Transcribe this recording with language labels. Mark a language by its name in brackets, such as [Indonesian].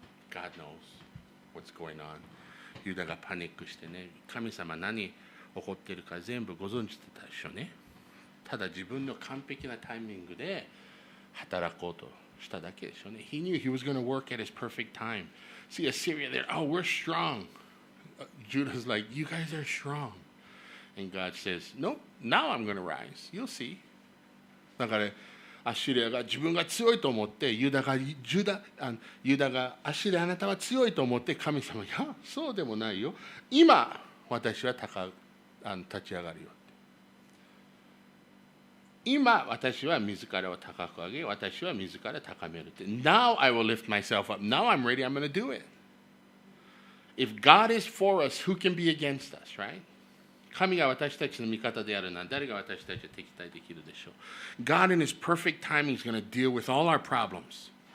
[English] God knows what's going on. [Japanese] ユダがパニックしてね、神様何起こっているか全部ご存知でたでしょうね。ただ自分の完璧なタイミングで働こうとしただけでしょうね。 [English] He knew he was going to work at his perfect time. See, Assyria there, oh, we're strong. Judah's like, you guys are strong. And God says, nope, now I'm going to rise. You'll see. [Japanese] だからアッシリアが自分が強いと思ってユダがアッシリアあなたは強いと思って神様いやそうでもないよ今私は立ち上がるよ今私は自らを高く上げ私は自ら高めるって [English] Now I will lift myself up Now I'm ready I'm going to do it If God is for us who can be against us right [Japanese] 神が私たちの味方であるなら誰が私たちを敵対できるでしょう [English] God in His perfect timing is going to deal with all our problems